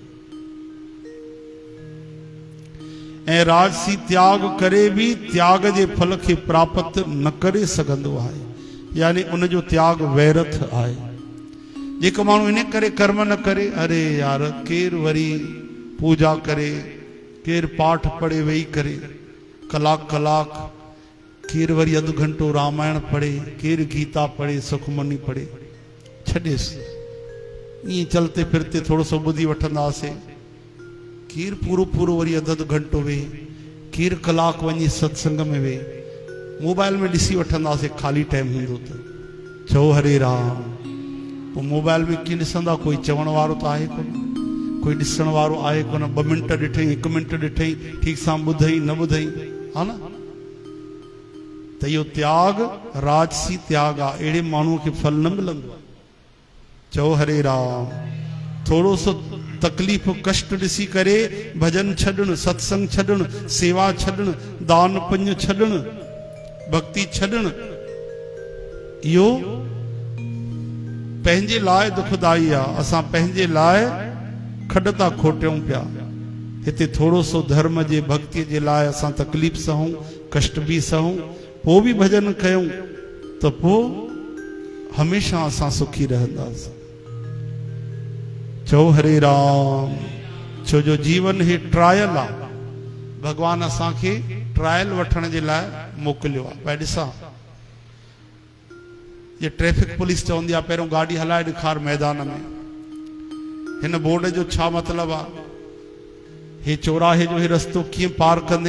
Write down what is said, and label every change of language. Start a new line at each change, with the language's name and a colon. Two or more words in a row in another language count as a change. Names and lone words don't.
Sindhi: ऐं राजसी त्याग करे भी त्याग जे फल खे प्राप्त न करे सघंदो आहे, यानी उनजो त्याग वैरथ आहे। जेको माण्हू इन करे कर्म न करे, अरे यार केरु वरी पूजा करे, केरु पाठ पढ़े वेही करे कलाक कलाक, केरु वरी अधु घंटो रामायण पढ़े, केरु गीता पढ़े, सुखमनी पढ़े। छॾेसि। ईअं चलते फिरते थोरो सो ॿुधी वठंदासीं। केरु पूरो पूरो वरी अधु अधु घंटो वेहे, केरु कलाक वञी सत्संग में वेहे, मोबाइल में ॾिसी वठंदासीं खाली टाइम हूंदो त। चओ हरे राम। पोइ मोबाइल में कीअं ॾिसंदा? कोई चवण वारो त आहे कोन, कोई ॾिसण वारो आहे कोन। 2 मिंट ॾिठई, 1 मिंट ॾिठई, ठीक सां ॿुधई न ॿुधई, हा न? त इहो त्याग राजसी त्याग आहे। अहिड़े माण्हूअ खे फल न मिलंदो। चओ हरे राम। थोरो सो तकलीफ़ कष्ट ॾिसी करे भजन छॾणु, सत्संग छॾणु, सेवा छॾणु, दान पुण्य छॾणु, भक्ति छॾणु, इहो पंहिंजे लाइ दुखदाई आहे, असां पंहिंजे लाइ खॾ था खोटियूं पिया। हिते थोरो सो धर्म जे भक्ति जे लाइ असां तकलीफ़ सहूं, कष्ट बि सहूं, पोइ बि भॼन कयूं त पोइ हमेशह असां सुखी रहंदासीं। चओ हरे राम। छो जो जीवन ही ट्रायल आहे, भगवान असांखे ट्रायल वठण जे लाइ मोकिलियो आहे। भाई ॾिसां, ये
English: traffic police
Sindhi: चवंदी आहे पहिरियों गाॾी हलाए ॾेखार मैदान में। हिन बोर्ड जो छा मतिलबु आहे? हे चौराहे जो हे रस्तो कीअं पार कंदे?